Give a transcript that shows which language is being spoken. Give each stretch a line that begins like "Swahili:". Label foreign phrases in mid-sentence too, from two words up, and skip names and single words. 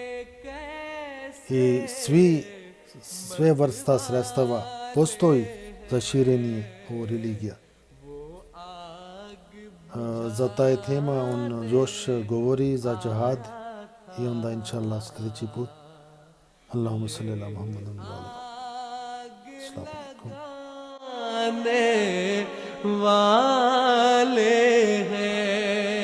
Bosnian: I sve vrsta sredstava postoji za širenje ove religije. Za taj tema on još govori za džihad i onda
Arabic: إن شاء الله
Bosnian: sljedeći put.
Arabic: اللهم صل على محمد وعلى آله. السلام عليكم.